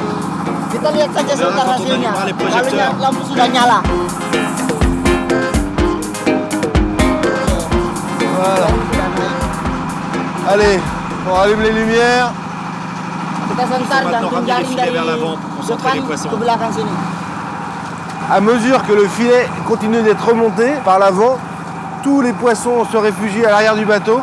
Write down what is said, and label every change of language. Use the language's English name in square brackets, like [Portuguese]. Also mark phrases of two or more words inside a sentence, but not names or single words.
[Indonesian] Kita lihat saja sebentar hasilnya. Kalau lampu sudah nyala. [French] Voilà. Allez, on rallume les lumières. [Indonesian] Kita sebentar gantung jaring dari depan ke belakang sini. [French] À mesure que le filet continue d'être remonté par l'avant, tous les poissons se réfugient à l'arrière du bateau.